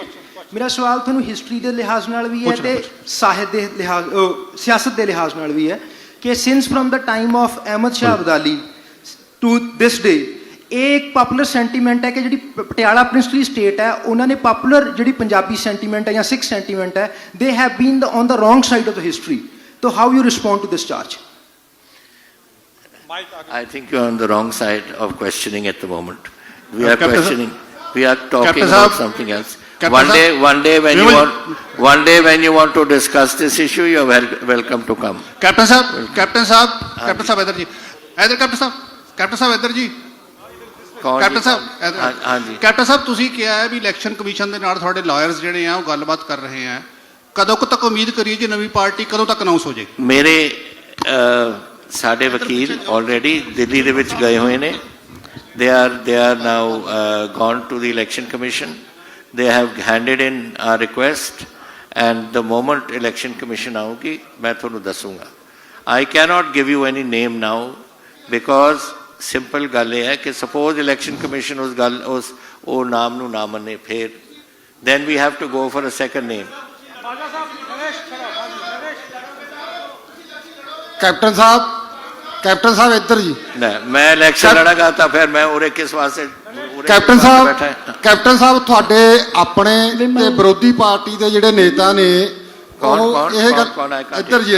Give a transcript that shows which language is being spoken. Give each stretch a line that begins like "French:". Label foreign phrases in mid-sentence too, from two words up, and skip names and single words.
Punjabi: ਮੇਰਾ ਸਵਾਲ ਤੁਹਾਨੂੰ ਹਿਸਟਰੀ ਦੇ ਲਿਹਾਜ਼ ਨਾਲ ਵੀ ਹੈ ਤੇ ਸਾਹਿਤ ਦੇ ਲਿਹਾਜ਼ ਸਿਆਸਤ ਦੇ ਲਿਹਾਜ਼ ਨਾਲ ਵੀ ਹੈ ਕਿ
English: since from the time of Ahmad Shah Abdali to this day
Punjabi: ਇਹ ਇੱਕ
English: popular sentiment
Punjabi: ਹੈ ਕਿ ਜਿਹੜੀ ਪਟਿਆਲਾ
English: princely state
Punjabi: ਹੈ ਉਹਨਾਂ ਨੇ ਪਪੂਲਰ ਜਿਹੜੀ ਪੰਜਾਬੀ ਸੈਂਟੀਮੈਂਟ ਹੈ ਜਾਂ ਸਿੱਖ ਸੈਂਟੀਮੈਂਟ ਹੈ
English: they have been on the wrong side of the history. So how you respond to this charge? I think you're on the wrong side of questioning at the moment. We are questioning. We are talking about something else. One day when you want to discuss this issue, you are welcome to come.
Punjabi: Captain Sahab, ਇੱਧਰ ਜੀ। Captain Sahab, ਇੱਧਰ ਜੀ। ਕੈਪਟਨ ਸਾਹਿਬ ਤੁਸੀਂ ਕਿਹਾ ਹੈ ਵੀ
English: election commission
Punjabi: ਦੇ ਨਾਲ ਤੁਹਾਡੇ ਲਾਇਰਸ ਜਿਹੜੇ ਆ ਉਹ ਗੱਲਬਾਤ ਕਰ ਰਹੇ ਆ। ਕਦੋਂ ਤੱਕ ਉਮੀਦ ਕਰੀਏ ਜੀ ਨਵੀਂ ਪਾਰਟੀ ਕਦੋਂ ਤੱਕ ਅਨਾਉਂਸ ਹੋ ਜਾਏਗੀ? ਮੇਰੇ ਸਾਡੇ ਵਕੀਲ ਆਲਰੇਡੀ ਦਿੱਲੀ ਦੇ ਵਿੱਚ ਗਏ ਹੋਏ ਨੇ।
English: they are now gone to the election commission. They have handed in our request and the moment election commission
Punjabi: ਆਊਗੀ ਮੈਂ ਤੁਹਾਨੂੰ ਦੱਸੂਗਾ।
English: I cannot give you any name now because simple
Punjabi: ਗੱਲ ਇਹ ਹੈ ਕਿ
English: suppose election commission
Punjabi: ਉਸ ਉਹ ਨਾਮ ਨੂੰ ਨਾ ਮੰਨੇ ਫਿਰ
English: then we have to go for a second name.
Punjabi: ਕੈਪਟਨ ਸਾਹਿਬ ਇੱਧਰ ਜੀ। ਮੈਂ ਇਲੈਕਸ਼ਨ ਲੜਾਂਗਾ ਤਾਂ ਫਿਰ ਮੈਂ ਉਰੇ ਕਿਸ ਵਾਸਤੇ? ਕੈਪਟਨ ਸਾਹਿਬ ਤੁਹਾਡੇ ਆਪਣੇ ਤੇ ਵਿਰੋਧੀ ਪਾਰਟੀ ਦੇ ਜਿਹੜੇ ਨੇਤਾ ਨੇ ਇੱਧਰ ਜੀ